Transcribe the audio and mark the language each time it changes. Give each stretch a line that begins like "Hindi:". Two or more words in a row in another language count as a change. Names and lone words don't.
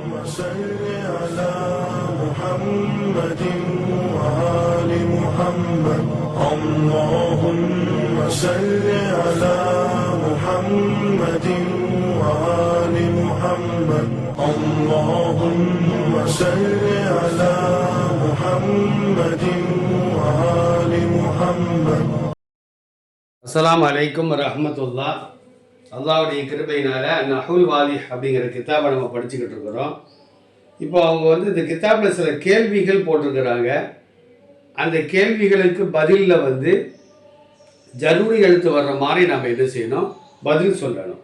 Arabic: صل على محمد وآل محمد اللهم صل على محمد وآل محمد اللهم صل على محمد وآل محمد. السلام عليكم ورحمة الله.
Tamil: அல்லாஹ்வுடைய கிருபையினால நஹுல் வாலிஹ் அப்படிங்கிற கிதாபை நம்ம படிச்சுக்கிட்டு இருக்கிறோம். இப்போ அவங்க இந்த கிதாபில் சில கேள்விகள் போட்டிருக்கிறாங்க. அந்த கேள்விகளுக்கு பதிலில் ஜரூரி எழுத்து வர்ற மாதிரி நம்ம என்ன செய்யணும், பதில் சொல்லணும்.